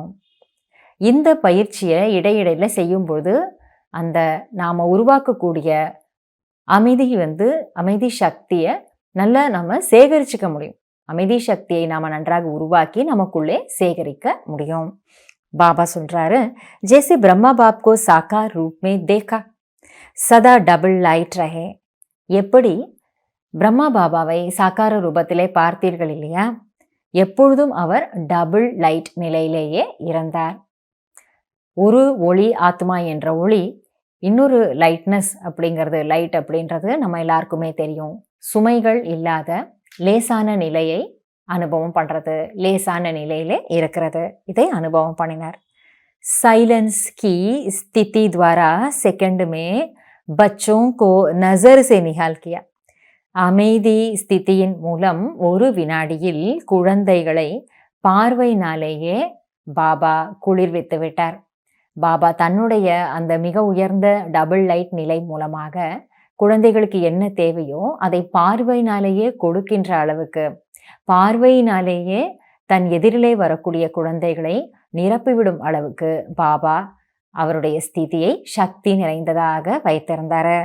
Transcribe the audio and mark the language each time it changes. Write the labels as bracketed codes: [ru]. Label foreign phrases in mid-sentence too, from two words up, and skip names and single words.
[ta] இந்த பயிற்சியை இடையிடையில் செய்யும்பொழுது அந்த நாம் உருவாக்கக்கூடிய அமைதி அமைதி சக்தியை நல்லா நம்ம சேகரிச்சுக்க முடியும். அமைதி சக்தியை நாம் நன்றாக உருவாக்கி நமக்குள்ளே சேகரிக்க முடியும். பாபா சொல்றாரு, [hi] जैसे ब्रह्मा बाप को साकार रूप में देखा सदा [en] double light [hi] रहे. [ta] எப்படி பிரம்மா பாபாவை சாக்கார ரூபத்திலே பார்த்தீர்கள் இல்லையா, எப்பொழுதும் அவர் [en] double light [ta] நிலையிலேயே இருந்தார். ஒரு ஒளி ஆத்மா என்ற ஒளி, இன்னொரு லைட்னஸ் அப்படிங்கிறது, லைட் அப்படின்றது நம்ம எல்லாருக்குமே தெரியும். சுமைகள் இல்லாத லேசான நிலையை அனுபவம் பண்றது, லேசான நிலையிலே இருக்கிறது. இதை அனுபவம் பண்ணினார். [hi] சைலன்ஸ் की स्थिति द्वारा सेकंड में बच्चों को नजर से निहाल किया. [ta] அமைதி ஸ்திதியின் மூலம் ஒரு வினாடியில் குழந்தைகளை பார்வையினாலேயே பாபா குளிர்வித்து விட்டார். பாபா தன்னுடைய அந்த மிக உயர்ந்த [en] double light [ta] நிலை மூலமாக குழந்தைகளுக்கு என்ன தேவையோ அதை பார்வையினாலேயே கொடுக்கின்ற அளவுக்கு, பார்வையினாலேயே தன் எதிரிலே வரக்கூடிய குழந்தைகளை நிரப்பிவிடும் அளவுக்கு பாபா அவருடைய ஸ்திதியை சக்தி நிறைந்ததாக வைத்திருந்தாரு.